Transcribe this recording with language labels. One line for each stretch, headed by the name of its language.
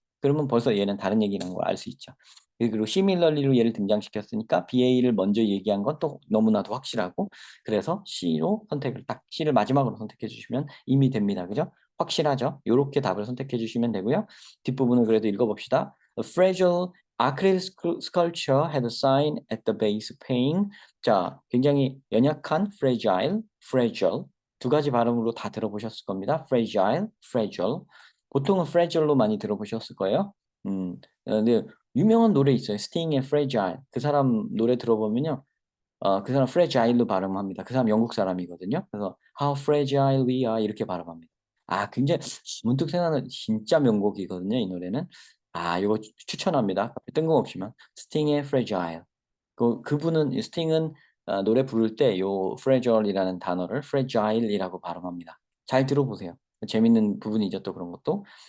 Korean: 그러면 벌써 얘는 다른 얘기라는 걸 알 수 있죠. 그리고 시밀러리로 얘를 등장시켰으니까 BA를 먼저 얘기한 건 또 너무나도 확실하고 그래서 C를 마지막으로 선택해 주시면 이미 됩니다. 그죠? 확실하죠? 요렇게 답을 선택해 주시면 되고요. 뒷부분을 그래도 읽어봅시다.
English: A fragile acrylic sculpture had a sign at the base saying
Korean: 자, 굉장히 연약한
English: fragile
Korean: 두 가지 발음으로 다 들어보셨을 겁니다. fragile 보통은 fragile로 많이 들어보셨을 거예요. 근데 유명한 노래 있어요. 스팅의 fragile 그 사람 노래 들어보면요. 그 사람 fragile로 발음합니다. 그 사람 영국 사람이거든요. 그래서
English: How fragile we are
Korean: 이렇게 발음합니다. 굉장히 문득 생각나는 진짜 명곡이거든요. 이 노래는. 이거 추천합니다. 뜬금없지만 스팅의 fragile. 그분은 스팅은 노래 부를 때 요 fragile이라는 단어를 fragile이라고 발음합니다. 잘 들어보세요. 재밌는 부분이죠. 또 그런 것도.